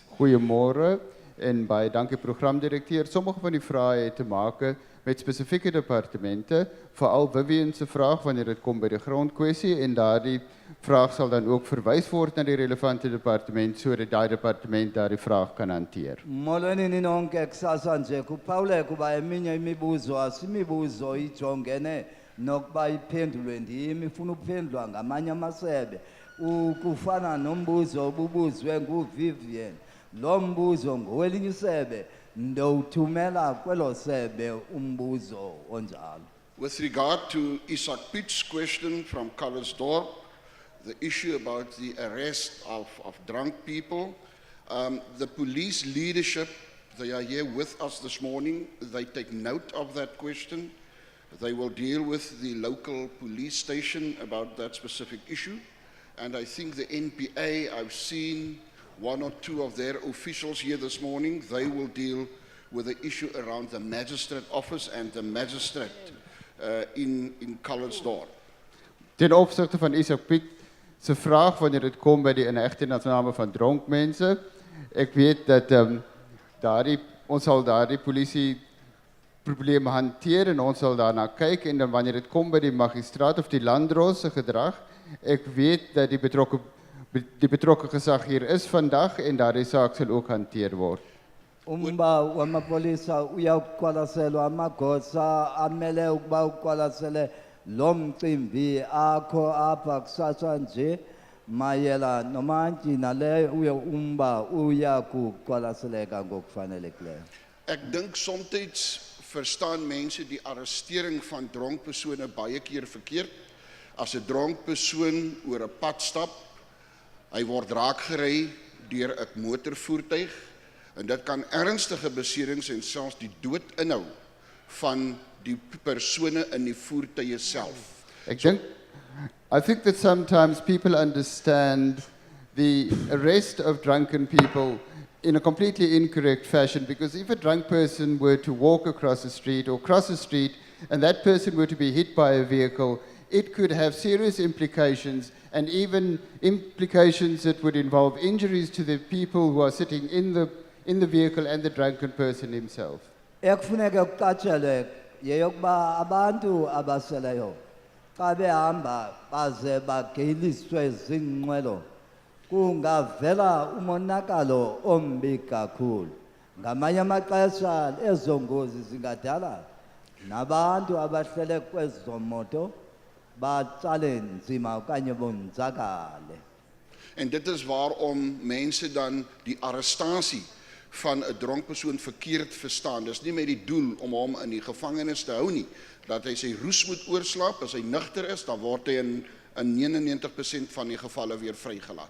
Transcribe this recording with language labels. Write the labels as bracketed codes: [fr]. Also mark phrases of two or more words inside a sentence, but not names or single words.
[af] Goeiemôre en baie dankie programdirekteur. Sommige van die vrae het te maak met spesifieke departemente, veral Vivian se vraag wanneer dit kom by die grondkwessie en daardie vraag sal dan ook verwys word na die relevante departement sodat daai departement daardie vraag kan hanteer. [xh] Molweni ninonke kusasa nje kuphawule kuba eminye imibuzo asimibuzo ijongene nokuba iphendulwe ndimi ifuna ukuphendulwa ngamanye amasebe kufana nombuzo obubuzwe nguVivian lo mbuzo ngowelinye isebe ndowuthumela kwelo sebe umbuzo onjalo. [en] With regard to Isak Piet's question from Calisdorp, the issue about the arrest of drunk people, the police leadership, they are here with us this morning. They take note of that question. They will deal with the local police station about that specific issue. And I think the NPA, I've seen one or two of their officials here this morning. They will deal with the issue around the magistrate office and the magistrate in Calisdorp. [af] Ten opsigte van Isak Piet se vraag wanneer dit kom by die inhegtenisname van dronk mense, ek weet dat ons sal daardie polisie probleme hanteer en ons sal daarna kyk en dan wanneer dit kom by die magistraat of die landdros se gedrag, ek weet dat die betrokke gesag hier is vandag en daardie saak sal ook hanteer word. [xh] Umba wamapolisa uyaqwalaselwa amagosa amele ukuba uqwalasele lo mcimbi akho apha kusasa nje mayela nomantyi naleyo umba uyakuqwalaseleka ngokufanelekileyo. [af] Ek dink soms verstaan mense die arrestering van dronk persone baie keer verkeerd. As 'n dronk persoon oor 'n pad stap, hy word raakgery deur 'n motorvoertuig en dit kan ernstige beserings en selfs die dood inhou van die persone in die voertuie self. [en] I think that sometimes people understand the arrest of drunken people in a completely incorrect fashion, because if a drunk person were to walk across the street or cross the street and that person were to be hit by a vehicle, it could have serious implications and even implications that would involve injuries to the people who are sitting in the vehicle and the drunken person himself. [xh] Ekufuneka kuqatshelwe yeyokuba abantu abaseleyo xa behamba baze bageliswe zinqwelo kungavela umonakalo ombi kakhulu. Ngamanye amaxesha ezo ngozi zingadala nabantu abahlele kwezo moto batsale nzima okanye bonzakale. [af] En dit is waarom mense dan die arrestasie van 'n dronk persoon verkeerd verstaan. Dis nie met die doel om hom in die gevangenis te hou nie, dat hy sy roes moet oorslaap. As hy nugter is, dan word hy in 99% van die gevalle weer vrygelaat.